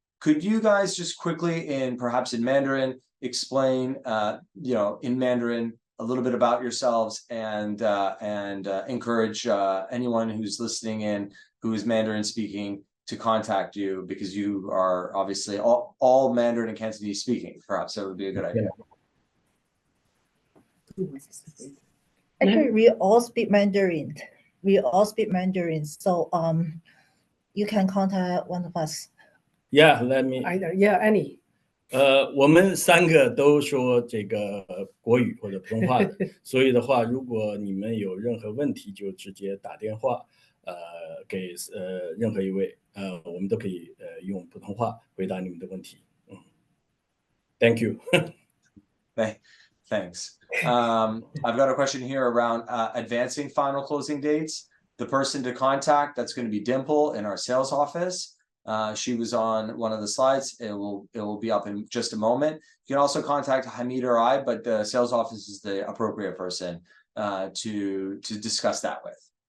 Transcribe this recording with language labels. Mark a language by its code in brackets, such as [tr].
[en] Could you guys just quickly, perhaps in Mandarin, explain, in Mandarin a little bit about yourselves and encourage anyone who's listening in who is Mandarin speaking to contact you, because you are obviously all Mandarin and Cantonese speaking. Perhaps that would be a good idea. Actually, we all speak Mandarin. We all speak Mandarin, so you can contact one of us. Yeah, let me. Either, yeah, any. [zh] 我们3个都说这个国语或者普通话的，所以的话，如果你们有任何问题，就直接打电话，给任何一位，我们都可以用普通话回答你们的问题。 [en] Thank you. Thanks. I've got a question here around advancing final closing dates. The person to contact, that's going to be Dimple in our sales office. She was on one of the slides. It will be up in just a moment. You can also contact Hamid or I, but the sales office is the appropriate person to discuss that with.